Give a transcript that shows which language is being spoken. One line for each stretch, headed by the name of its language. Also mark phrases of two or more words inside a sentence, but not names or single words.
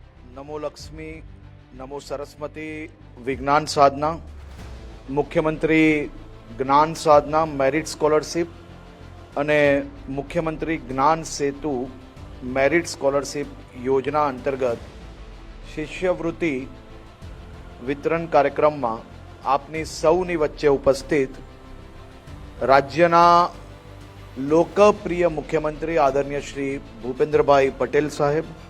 Gujarati: नमो लक्ष्मी, नमो सरस्वती विज्ञान साधना, मुख्यमंत्री ज्ञान साधना मेरिट स्कॉलरशिप અને મુખ્યમંત્રી જ્ઞાન સેતુ મેરિટ સ્કોલરશિપ યોજના અંતર્ગત શિષ્યવૃત્તિ વિતરણ કાર્યક્રમમાં આપની સૌની વચ્ચે ઉપસ્થિત રાજ્યના લોકપ્રિય મુખ્યમંત્રી આદરણીય શ્રી ભૂપેન્દ્રભાઈ પટેલ સાહેબ,